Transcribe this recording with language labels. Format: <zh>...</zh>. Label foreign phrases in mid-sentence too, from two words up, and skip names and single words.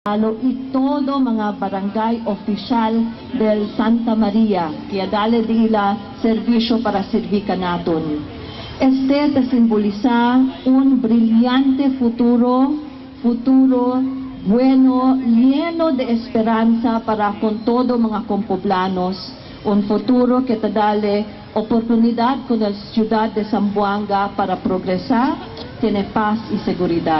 <cbk>y todo mga barangay oficial del Santa Maria, kaya dale dila servisyo para servir natin. Este te simboliza un brillante futuro bueno, lleno de esperanza para con todo mga compoblanos, un futuro que te dale oportunidad con la ciudad de Zamboanga para progresar, tiene paz y seguridad.</cbk>